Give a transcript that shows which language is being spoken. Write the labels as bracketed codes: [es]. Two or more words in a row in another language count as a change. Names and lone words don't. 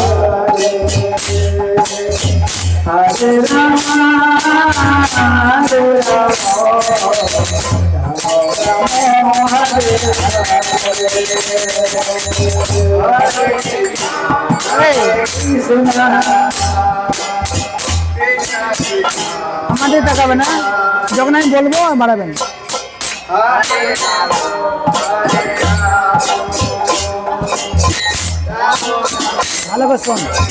[sa] Hare, Hare Rama, Hare Rama, Rama Rama, Hare Hare Krishna, [bn] আমাদের তাকাবে না, যখন আমি বলবো বাড়াবেন। ভালো করে শোন।